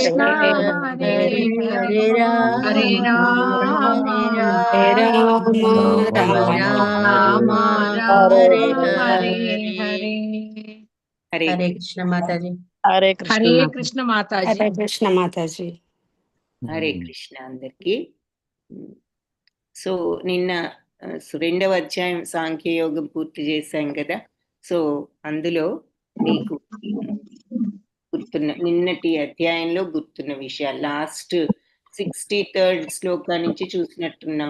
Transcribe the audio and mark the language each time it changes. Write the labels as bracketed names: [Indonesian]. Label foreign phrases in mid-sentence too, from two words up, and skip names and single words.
[Hindi] कृष्ण हरे हरे, हरे हरे हरे राम राम राम राम हरे हरे हरे हरे। हरे कृष्ण माता जी। हरे हरे कृष्ण कृष्ण माता जी। हरे कृष्ण माता जी। [Telugu] హరే కృష్ణ అందరికి. సో నిన్న రెండవ అధ్యాయం సాంఖ్యయోగం పూర్తి చేశాం కదా. సో అందులో మీకు గుర్తున్న నిన్నటి అధ్యాయంలో గుర్తున్న విషయాలు లాస్ట్ 63rd శ్లోకా నుంచి చూసినట్టున్నాం.